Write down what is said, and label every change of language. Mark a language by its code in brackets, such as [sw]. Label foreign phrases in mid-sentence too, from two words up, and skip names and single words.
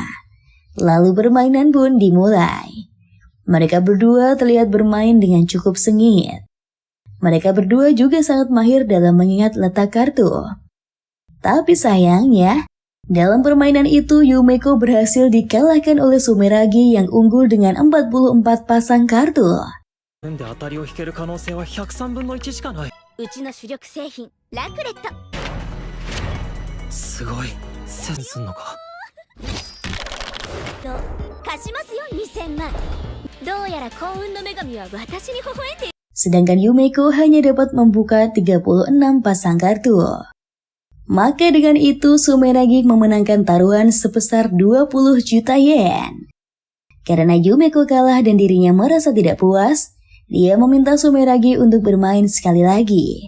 [id] Lalu permainan pun dimulai. Mereka berdua terlihat bermain dengan cukup sengit. Mereka berdua juga sangat mahir dalam mengingat letak kartu. Tapi sayangnya, dalam permainan itu Yumeko berhasil dikalahkan oleh Sumeragi yang unggul dengan 44 pasang kartu. [ja] で当たりを引ける可能性は103分の1しかない。うちの主力製品ラクレット。すごい。センスすんのか。と貸しますよ2000万。どうやら幸運の女神は私に微笑んでいる。 [id] Sedangkan Yumeko hanya dapat membuka 36 pasang kartu. Maka dengan itu Sumeragi memenangkan taruhan sebesar 20 juta yen. Karena Yumeko kalah dan dirinya merasa tidak puas, dia meminta Sumeragi untuk bermain sekali lagi.